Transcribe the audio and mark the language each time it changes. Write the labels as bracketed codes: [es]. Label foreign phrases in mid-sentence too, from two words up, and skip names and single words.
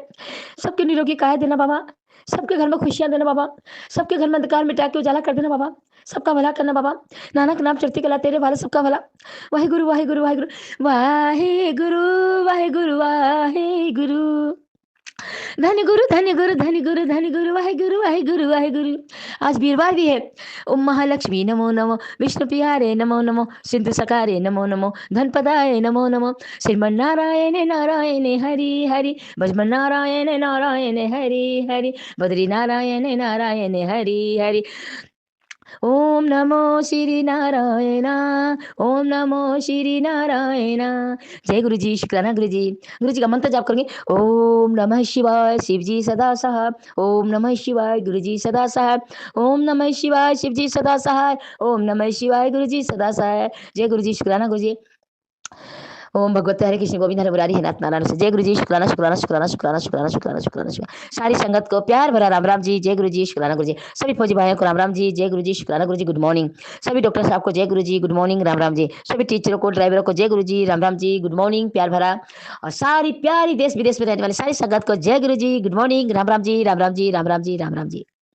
[hi] सबके निरोगी काया देना बाबा, सबके घर में खुशियां देना बाबा, सबके घर में अंधकार मिटा के उजाला कर देना बाबा। सबका भला करना बाबा, [pa] ਨਾਨਕ ਨਾਮ ਚੜ੍ਹਦੀ ਕਲਾ [hi] तेरे वाले सबका भला। [pa] ਵਾਹੇ ਗੁਰੂ ਵਾਹੇ ਗੁਰੂ ਵਾਹੇ ਗੁਰੂ ਵਾਹੇ ਗੁਰੂ ਵਾਹੇ ਗੁਰੂ ਵਾਹੇ ਗੁਰੂ। [hi] धन्य गुरु धन्य गुरु धन्य गुरु धन्य गुरु [pa] ਵਾਹੇ ਗੁਰੂ ਵਾਹੇ ਗੁਰੂ ਵਾਹੇ ਗੁਰੂ। [hi] आज वीरवार भी है। ओम महालक्ष्मी नमो नमो, विष्णु प्यारे नमो नमो, सिंधु सकारे नमो नमो, धनपदाय नमो नमो, श्रीमन नारायण नारायण हरि हरि, भजमन नारायण नारायण हरि हरि, बद्री नारायण नारायण हरि हरि। ओम नमो श्री नारायण, ओम नमो श्री नारायण। जय गुरु जी, शुक्राना गुरु जी। गुरु जी का मंत्र जाप करेंगे। ओम नमः शिवाय, शिव जी सदा सहाय। ओम नमः शिवाय, गुरु जी सदा सहाय। ओम नमः शिवाय, शिव जी सदा सहाय। ओम नमः शिवाय, गुरु जी सदा सहाय। जय गुरु जी, शुक्राना गुरु जी। ओम भगवते हरे कृष्ण गोविंद हरे मुरारी हे नाथ नारायण से। जय गुरु जी, शुक्राना शुक्राना शुक्राना शुक्राना शुक्राना शुक्राना शुक्राना शुक्राना। सारी संगत को प्यार भरा राम राम जी। जय गुरु जी, शुक्राना गुरु जी। सभी फौजी भाइयों को राम राम जी। जय गुरु जी, शुक्राना गुरु जी। [en] good morning. [hi] सभी डॉक्टर साहब को जय गुरु जी, [en] good morning, [hi] राम राम जी। सभी टीचरों को, ड्राइवरों को जय गुरु जी, राम राम जी, [en] good morning, [hi] प्यार भरा। और सारी प्यारी देश विदेश में रहने वाली सारी संगत को जय गुरु जी, [en] good morning, [hi] राम राम जी, राम राम जी, राम राम जी, राम राम जी।